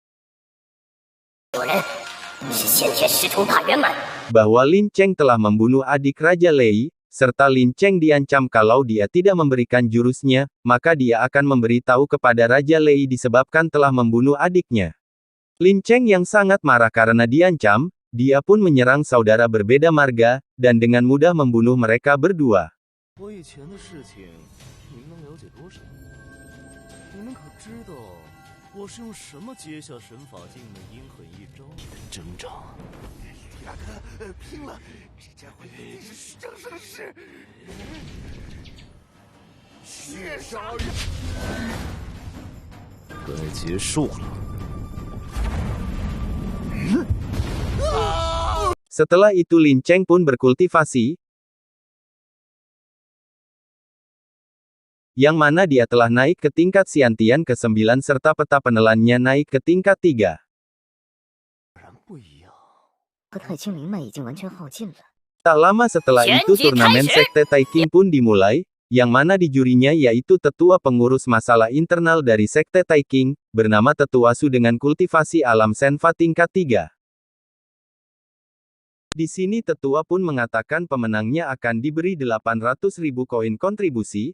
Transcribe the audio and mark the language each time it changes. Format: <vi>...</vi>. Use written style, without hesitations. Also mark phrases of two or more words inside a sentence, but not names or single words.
<id>bahwa Lin Cheng telah membunuh adik Raja Lei, serta Lin Cheng diancam kalau dia tidak memberikan jurusnya, maka dia akan memberitahu kepada Raja Lei disebabkan telah membunuh adiknya. Lin Cheng yang sangat marah karena diancam, dia pun menyerang saudara berbeda marga, dan dengan mudah membunuh mereka berdua.</id> <zh>我以前的事情，您能了解多少？你们可知道我是用什么接下神法境的阴狠一招？挣扎！大哥，拼了！这家伙一定是虚张声势。血杀人！该结束了。</zh> <id>Setelah itu Lin Cheng pun berkultivasi, yang mana dia telah naik ke tingkat Xiantian ke-9 serta peta penelannya naik ke tingkat 3.</id> <zh>和太清灵脉已经完全耗尽了。</zh> <id>Tak lama setelah itu turnamen Sekte Taiqing pun dimulai, yang mana di jurinya yaitu tetua pengurus masalah internal dari Sekte Taiking, bernama Tetua Su dengan kultivasi alam Senfa tingkat 3. Di sini tetua pun mengatakan pemenangnya akan diberi 800.000 koin kontribusi.</id>